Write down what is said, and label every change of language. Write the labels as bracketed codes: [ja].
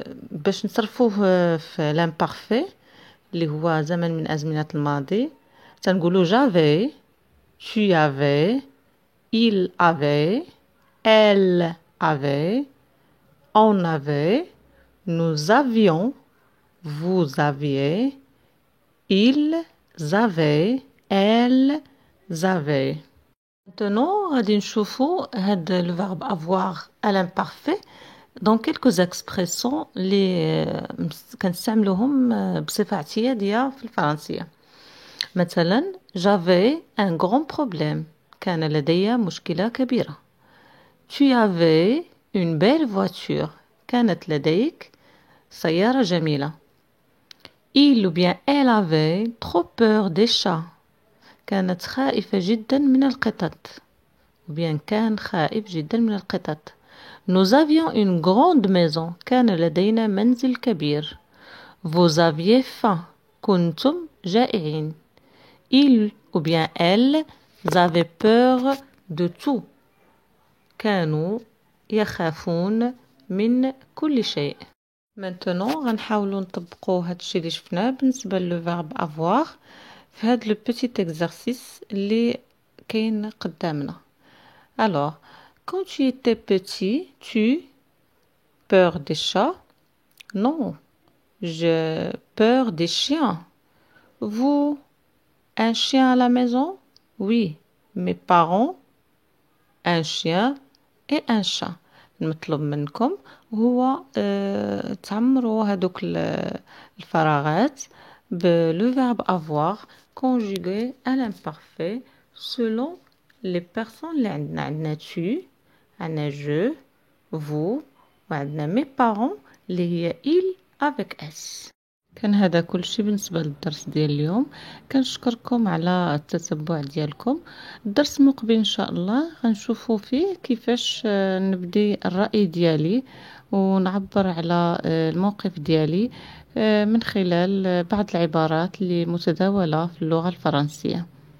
[ar] باش نصرفوه في [fr] l'imparfait [ar] اللي هو زمن من أزمنة الماضي تنقولوا [fr] j'avais، tu avais، il avait، elle avait، on avait، nous avions، vous aviez، ils avaient، elles avaient. [ar] Maintenant غادي نشوفوا هاد [fr] le verbe avoir à l'imparfait dans quelques expressions [ar] اللي كنستعملوهم بصفة اعتيادية في الفرنسية. [fr] مثلا j'avais un grand problème. [ar] كان لدي مشكلة كبيرة. [fr] Tu avais une belle voiture. [ar] كانت لديك سيارة جميلة. [fr] Il ou bien elle avait trop peur des chats. [ar] كانت خائفة جدا من القطط. [fr] ou bien [ar] كان خائف جدا من القطط. [fr] Nous avions une grande maison. [ar] كان لدينا منزل كبير. [fr] Vous aviez faim. [ar] كنتم جائعين. [fr] Il ou bien elle avaient peur de tout. [ar] كانوا يخافون من كل شيء. Maintenant غنحاولوا نطبقوا هاد الشيء اللي شفناه بالنسبة للفيرب avoir في هاد لو بيتي exercice اللي كاين قدامنا. [fr] Alors, quand tu étais petit, tu peur des chats? Non, j'ai peur des chiens. Vous, un chien à la maison? Oui, mes parents, un chien et un chat. [ar] المطلوب منكم هو تعمروا هذوك الفراغات [fr] le verbe avoir conjugué à l'imparfait selon les personnes [ar] اللي عندنا tu عندنا je vous وعندنا mes parents اللي هي il avec s. كان هذا كل شيء بالنسبة للدرس ديال اليوم. كنشكركم على التتبع ديالكم. الدرس المقبل ان شاء الله غنشوفوا فيه كيفاش نبدي الرأي ديالي ونعبر على الموقف ديالي من خلال بعض العبارات اللي متداولة في اللغة الفرنسية.